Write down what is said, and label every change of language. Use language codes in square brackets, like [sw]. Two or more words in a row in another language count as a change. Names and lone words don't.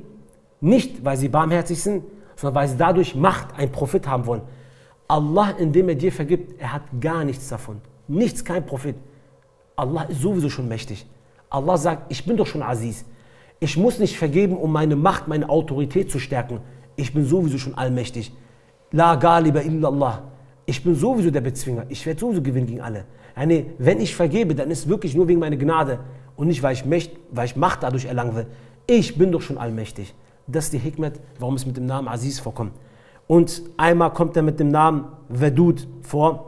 [de] Nicht, weil sie barmherzig sind, sondern weil sie dadurch Macht, einen Profit haben wollen. Allah, indem er dir vergibt, er hat gar nichts davon. Nichts, kein Profit. Allah ist sowieso schon mächtig. Allah sagt, ich bin doch schon Aziz. Ich muss nicht vergeben, um meine Macht, meine Autorität zu stärken. Ich bin sowieso schon allmächtig. [ar] لا غالب إلا الله. [de] Ich bin sowieso der Bezwinger. Ich werde sowieso gewinnen gegen alle. Wenn ich vergebe, dann ist es wirklich nur wegen meiner Gnade und nicht, weil ich Macht dadurch erlangen will. Ich bin doch schon allmächtig. Das ist die Hikmet, warum es mit dem Namen Aziz vorkommt. Und einmal kommt er mit dem Namen Wadud vor.